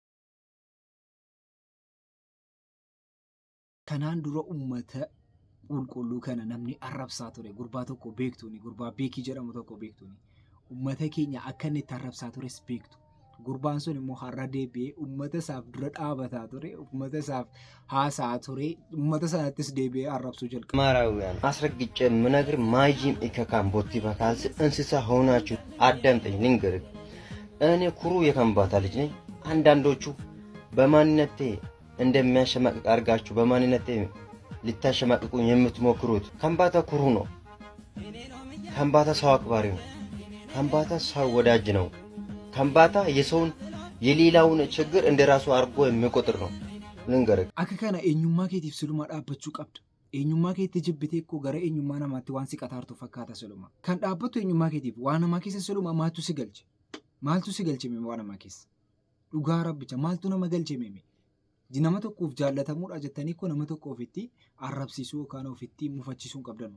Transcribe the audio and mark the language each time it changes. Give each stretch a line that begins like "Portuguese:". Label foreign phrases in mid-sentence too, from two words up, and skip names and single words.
Oromo: Kanaan dura uummata qulqulluu kana namni arrabsaa ture gurbaa tokko beektuuni gurbaa beekii jedhamu tokko beektuuni uummata keenya akka inni itti arrabsaa tures beektu gurbaan sun immoo har'a deebi'ee uummata isaaf dura dhaabataa ture uummata isaaf haasaa ture uummata sanattis deebi'ee arrabsuu jalqabe.
Amharic: ማራውያን አስረግጬ ምነግር ማይጂም ኢከካም ቦቲ በካልስ እንስሳ ሆናችሁ አዳምጠኝ ልንገርህ እኔ ኩሩ የከምባታ ልጅ ነኝ አንዳንዶቹ በማንነቴ እንደሚያሸማቅቅ አድርጋችሁ በማንነቴ ልታሸማቅቁኝ የምትሞክሩት ከምባታ ኩሩ ነው። ከምባታ ሰው አክባሪ ነው። ከምባታ ሰው ወዳጅ ነው። ከምባታ የሰውን የሌላውን ችግር እንደራሱ አርጎ የሚቆጥር ነው። ልንገርህ
Oromo: akka kana eenyummaa keetiif siluma dhaabbachuu qabda. Eenyummaa keetti jibbitee koo gara eenyummaa namaatti waan si qaxaartu fakkaata siluma. Kan dhaabbattu eenyummaa keetiif waan namaa keessa siluma maaltu si galche? Maaltu si galche waan namaa keessa? Dhugaa rabbicha maaltu nama galche mee? Nama tokkoof jaallatamuudha jettanii ko nama tokko ofitti arrabsiisuu yookaan ofitti mufachiisuu qabdan.